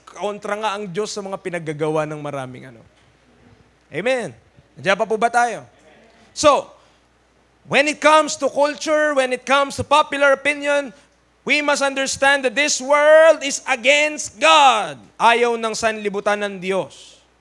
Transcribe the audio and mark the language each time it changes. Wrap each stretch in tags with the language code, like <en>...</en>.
<tl>Kontra nga ang Diyos sa mga pinaggagawa ng maraming ano. Amen. Nandiyan pa po ba tayo?</tl> <en>So, when it comes to culture, when it comes to popular opinion, we must understand that this world is against God.</en> <tl>Ayaw ng sanlibutan ng Diyos.</tl>